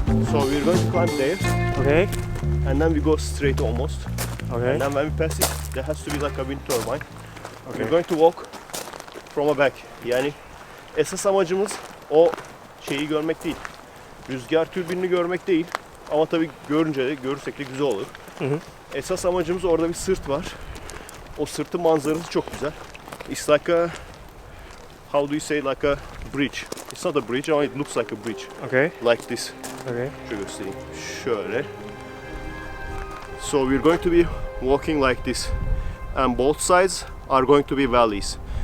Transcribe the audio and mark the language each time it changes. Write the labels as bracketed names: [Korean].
[English] So we're going to climb there, Okay. and then we go straight almost. Okay. And then when we pass it, there has to be like a wind turbine. Okay. We're going to walk from a back. [Turkish] Yani esas amacımız o şeyi görmek değil. Rüzgar türbinini görmek değil. Ama tabii görünce de görürsek de güzel olur. Hı hı. Esas amacımız orada bir sırt var. O sırtın manzarası çok güzel. [English] It's like a, how do you say, like a bridge. It's not a bridge [Turkish] ama [English] it looks like a bridge. Okay. Like this. Okay. [Turkish] Şöyle göstereyim. Şöyle. [English] So we're going to be walking like this. And both sides are going to be valleys.